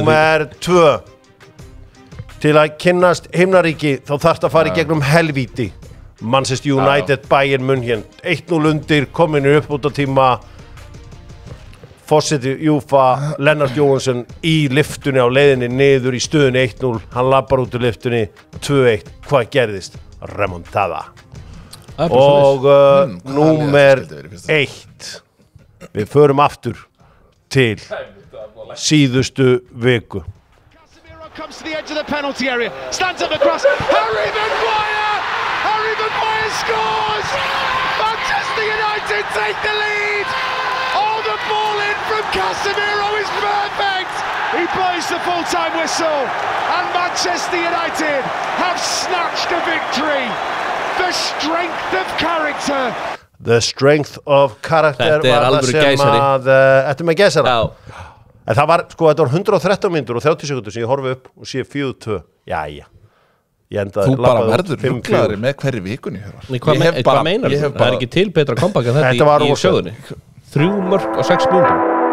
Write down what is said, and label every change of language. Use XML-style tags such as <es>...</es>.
<is>Númer 2 Til að kynnast himnaríki þá þarfst að fara í gegnum helvíti Manchester United Bayern München 1-0 undir kominu upp út á tíma Forseti Júfa Lennart Jóhansson í lyftunni á leiðinni niður í stöðunni 1-0 hann lappar út úr lyftunni 2-1 hvað gerðist? Remontada og númer 1 við förum aftur til síðustu viku</is> <en>comes to the edge of the penalty area stands up the cross Harry Maguire scores Manchester United take the lead oh the ball in from Casemiro is perfect he blows the full-time whistle and Manchester United have snatched a victory the strength of character The strength of character</en> <is>Þetta alvöru gæsari Þetta með gæsara En það var, sko, þetta var 113 mínútur og 30 sekúndur sem ég horfi upp og sé 4-2 Jæja Þú bara verður ruglaðari með hverju vikunni Hvað meinar þú? Það er ekki til betra comeback en þetta í sögunni 3 mörk á 6 mínútur</is>